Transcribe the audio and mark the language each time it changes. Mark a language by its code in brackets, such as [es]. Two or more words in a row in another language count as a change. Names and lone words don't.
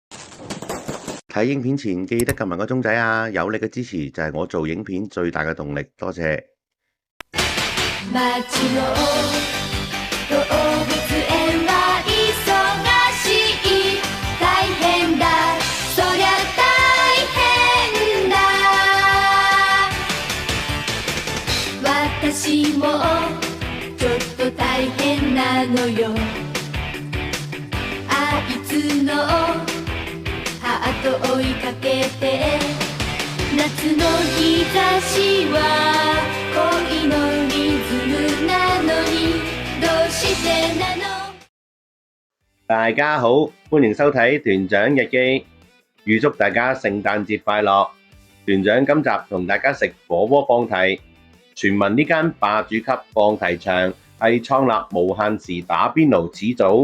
[yue] 睇影片前記得撳埋個鐘仔啊！有你嘅支持就係我做影片最大嘅動力，多謝。 [ja] 街の動物園は忙しい大変だそりゃ大変だ私もちょっと大変なのよあいつのハート追いかけて夏の日差しは恋のリズムなのにどうしてなの [yue] 大家好，歡迎收睇團長日記，預祝大家聖誕節快樂。團長今集同大家食火鍋放題。傳聞呢間霸主級放題場係創立無限時打邊爐始祖。